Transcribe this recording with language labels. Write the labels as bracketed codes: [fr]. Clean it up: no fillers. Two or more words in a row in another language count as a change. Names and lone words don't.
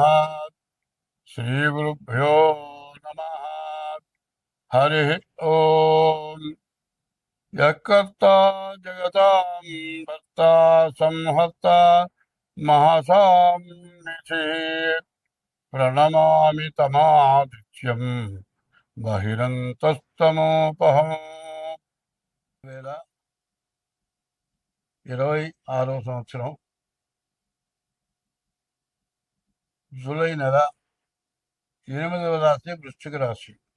[sa] श्रीगुरुभ्यो नमः। हरि ओम। यत्कर्ता जगतां भर्ता संहर्ता महासाम्निधि प्रणमामि तमादित्यम् బహిరంతస్తమోపహం [te] 2026 సంవత్సరం జూలై నెల 8వ రాశి వృశ్చిక రాశి.